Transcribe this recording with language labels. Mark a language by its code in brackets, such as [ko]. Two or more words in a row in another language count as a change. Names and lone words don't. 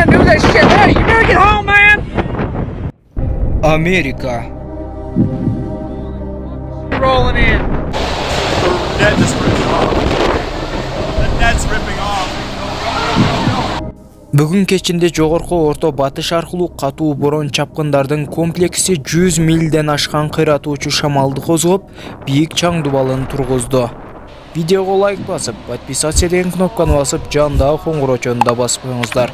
[en] this shit. Hey, you better get home, man. Amerika. Rolling in. The net is ripping off. The net's ripping off. [ky] Бүгүн кечинде жогорку орто батыш аркылуу катуу борон чапкындардын комплекси 100 милден ашкан кыйратуучу шамалды козгоп, бийик чаң дубалын тургузду. Видеого лайк басып, подписаться деген кнопканы басып, жандагы коңгурочону да басып коюңуздар.